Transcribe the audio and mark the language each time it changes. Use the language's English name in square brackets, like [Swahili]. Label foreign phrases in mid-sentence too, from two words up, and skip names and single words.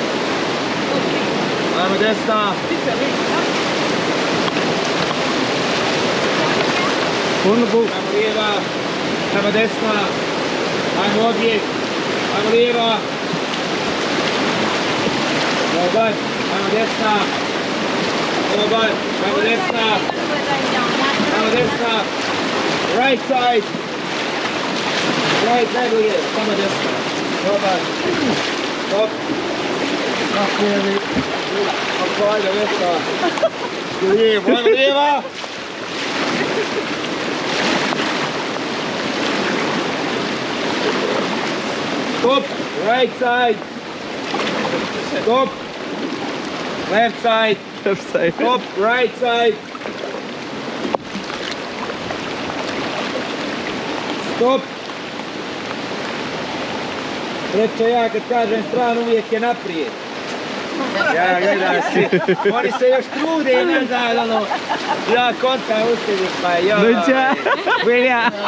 [Bosnian] Ajmo desna. Ajmo lijeva. Ajmo desna. Ajmo odjek. Ajmo lijeva. Dobar. Ajmo desna. Dobar. Ajmo desna. Ajmo desna. [English] Right side. Right, [Bosnian] najbolje. Samo desna. Dobar. Stop. Naprijed. Ajde, desna. Lijevo, ajmo lijeva. Stop. [English] Right side. Stop. Left side. Stop. Right side. Stop. [Bosnian] Reče ja kad kažem stranu uvijek je naprijed. Ja gledam si. Oni se još trude i ne znam, ono. Ja kontam u sebi pa joj. Dođa. Velja.